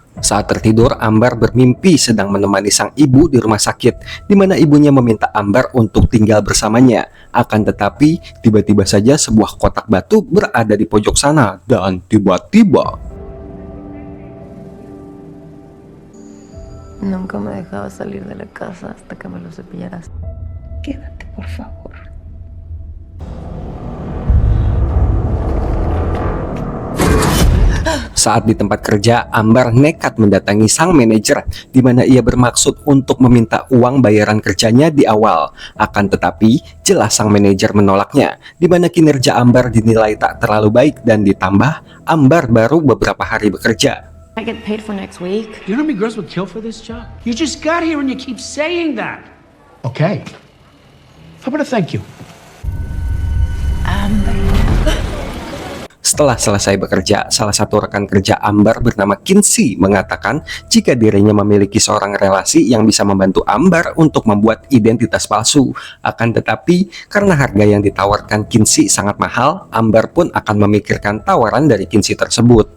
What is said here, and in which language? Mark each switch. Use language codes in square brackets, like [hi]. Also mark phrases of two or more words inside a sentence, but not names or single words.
[id] Saat tertidur, Ambar bermimpi sedang menemani sang ibu di rumah sakit, di mana ibunya meminta Ambar untuk tinggal bersamanya. Akan tetapi, tiba-tiba saja sebuah kotak batu berada di pojok sana, dan tiba-tiba [es] Nunca me dejaba salir de la casa hasta que me lo cepillaras. Quédate, por favor. [id] saat di tempat kerja, Ambar nekat mendatangi sang manajer, di mana ia bermaksud untuk meminta uang bayaran kerjanya di awal. Akan tetapi, jelas sang manajer menolaknya, di mana kinerja Ambar dinilai tak terlalu baik dan ditambah, Ambar baru beberapa hari bekerja. [en] I get paid for next week. You know how many girls would kill for this job? You just got here and you keep saying that. Okay. How about a thank you? [id] Setelah selesai bekerja, salah satu rekan kerja Ambar bernama Kinsey mengatakan jika dirinya memiliki seorang relasi yang bisa membantu Ambar untuk membuat identitas palsu. Akan tetapi, karena harga yang ditawarkan Kinsey sangat mahal, Ambar pun akan memikirkan tawaran dari Kinsey tersebut.